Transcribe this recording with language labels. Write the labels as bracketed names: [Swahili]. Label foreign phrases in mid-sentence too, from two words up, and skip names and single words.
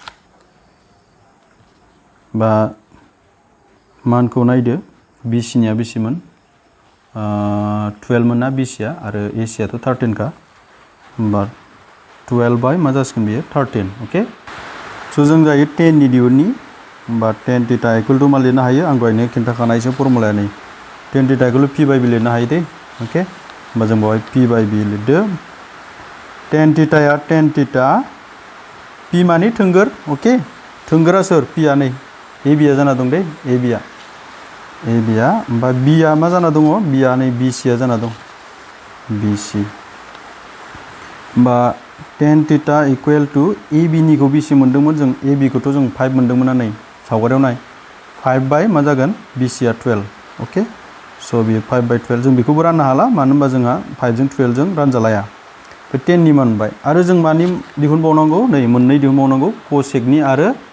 [Bodo] बा मानखौ नायदो बि सिनिया बेसेमोन 12 मोन ना बि सिआ आरो ए सिआथ' 13 का होमबा 12 बाय मा जासिगोन बेयो 13 अके स' जों जायो 10 नि दिहुननि होमबा 10 [English] theta equal to [Bodo] मा लिरनो हायो आं दहायनो खिन्थाखानायसो फर्मुलाया नै [English] tan theta equal to p by b [Bodo] लिरनो हायो दे ओके होमबा जों बावहाय [English] p by b [Bodo] लिरदो [English] tan theta [Bodo] या [English] tan theta [Bodo] p माने थोंगोर ओके थोंगोरा सोर p आ नै ab आ जाना दं दे ab आ होमबा b आ मा जाना दङ b आ नै bc आ जाना दं bc होमबा [English] tan theta equal to ab [Bodo] निखौ bc मोनदोंमोन जों ab खौथ' जों 5 मोनदोंमोन ना नै सावगारियाव नाय 5 बाय मा जागोन bc आ 12 ओके स' बे [English] 5 by 12 [Bodo] जों बेखौबो राननो हाला मानो होनबा जोंहा 5 जों 12 जों रानजालाया बे 10 नि मान मोनबाय आरो जों मानि दिहुनबावनांगौ नै मोननै दिहुनबावनांगौ कसेकनि आरो